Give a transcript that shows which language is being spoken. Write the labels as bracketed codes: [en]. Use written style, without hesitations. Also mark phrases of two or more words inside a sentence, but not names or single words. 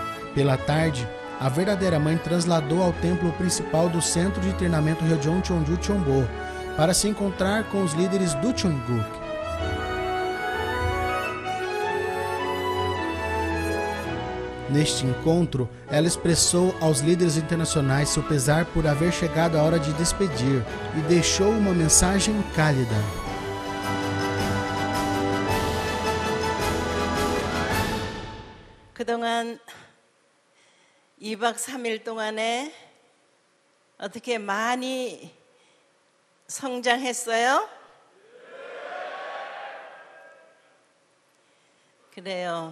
[pt] Pela tarde, a verdadeira mãe trasladou ao templo principal do centro de treinamento Ryojon Cheonju Cheonbo para se encontrar com os líderes do Cheongguk. Neste encontro, ela expressou aos líderes internacionais seu pesar por haver chegado a hora de despedir e deixou uma mensagem cálida. [ko] 그동안 2박 3일 동안에 어떻게 많이 성장했어요? 그래요.